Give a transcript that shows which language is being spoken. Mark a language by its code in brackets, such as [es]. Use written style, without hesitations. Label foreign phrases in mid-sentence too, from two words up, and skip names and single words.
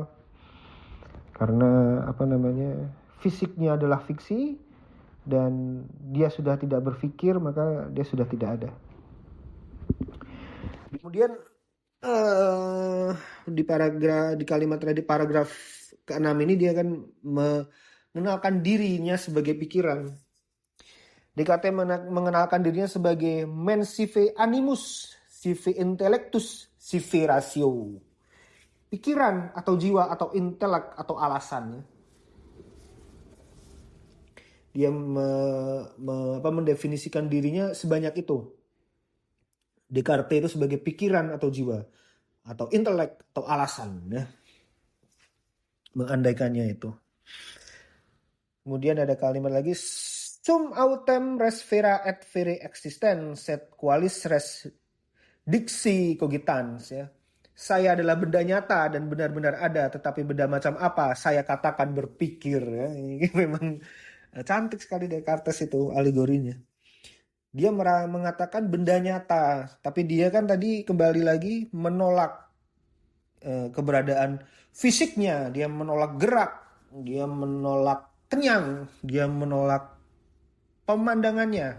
[id] Karena fisiknya adalah fiksi dan dia sudah tidak berpikir, maka dia sudah tidak ada. Kemudian di kalimat tadi paragraf ke-6 ini dia kan mengenalkan dirinya sebagai pikiran. Descartes mengenalkan dirinya sebagai [la] mens sive animus, sive intellectus, sive ratio. [id] Pikiran atau jiwa atau intelek atau alasan. Dia mendefinisikan dirinya sebanyak itu. Descartes itu sebagai pikiran atau jiwa atau intelek atau alasan ya. Mengandaikannya itu. Kemudian ada kalimat lagi, [la] sum autem res vera et vere existens et qualis res dixi cogitans ya. [id] Saya adalah benda nyata dan benar-benar ada, tetapi benda macam apa saya katakan berpikir ya. Ini memang cantik sekali Descartes itu alegorinya. Dia mengatakan benda nyata, tapi dia kan tadi kembali lagi menolak keberadaan fisiknya, dia menolak gerak, dia menolak kenyang, dia menolak pemandangannya.